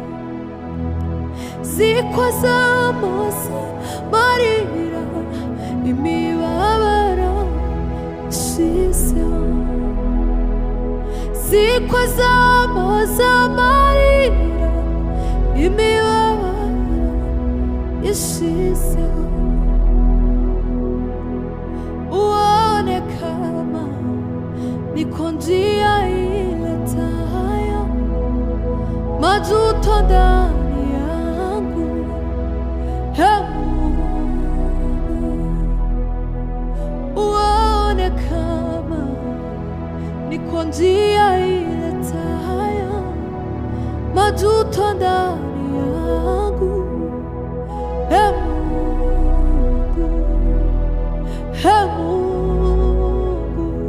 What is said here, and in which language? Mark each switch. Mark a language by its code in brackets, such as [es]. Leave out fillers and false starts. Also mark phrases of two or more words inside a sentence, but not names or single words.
[rw] zikoza amaso amarira imibabaro ishizeho zikoza amaso amarira imibabaro ishizeho [sw] uone kama niko njia iletayo majuto ndani yangu uone kama niko njia iletayo majuto ndani yangu Mungu